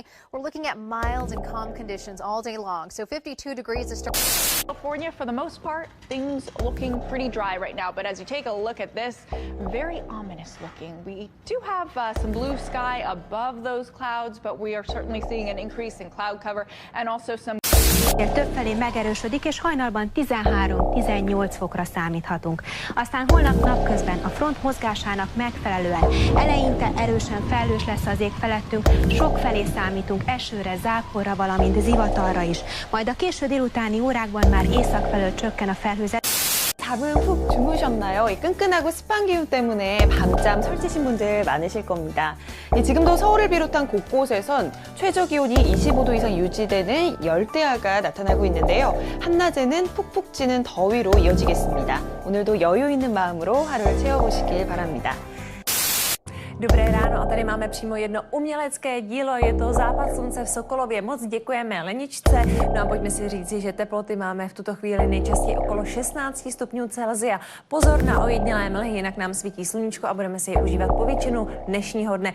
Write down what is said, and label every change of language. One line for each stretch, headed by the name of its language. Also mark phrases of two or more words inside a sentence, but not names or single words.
English: We're looking at mild and calm conditions all day long. So 52 degrees to start. California, for the most part, things looking pretty dry right now. But as you take a look at this, very ominous looking. We do have some blue sky above those clouds, but we are certainly seeing an increase in cloud cover and also some...
Hungarian: Többfelé megerősödik, és hajnalban 13-18 fokra számíthatunk. Aztán holnap napközben a front mozgásának megfelelően eleinte erősen felhős lesz az ég felettünk, sokfelé számítunk esőre, záporra, valamint zivatarra is. Majd a késő délutáni órákban már észak felől csökken a felhőzet.
Korean: 잠은 푹 주무셨나요? 이 끈끈하고 습한 기운 때문에 밤잠 설치신 분들 많으실 겁니다. 지금도 서울을 비롯한 곳곳에선 최저 기온이 25도 이상 유지되는 열대야가 나타나고 있는데요. 한낮에는 푹푹 찌는 더위로 이어지겠습니다. 오늘도 여유 있는 마음으로 haru를 채워보시길 바랍니다.
Czech: Dobré ráno a tady máme přímo jedno umělecké dílo, je to Západ slunce v Sokolově. Moc děkujeme Leničce. No a pojďme si říci, že teploty máme v tuto chvíli nejčastěji okolo 16 stupňů Celsia. Pozor na ojednělé mlhy, jinak nám svítí sluníčko a budeme si je užívat po většinu dnešního dne.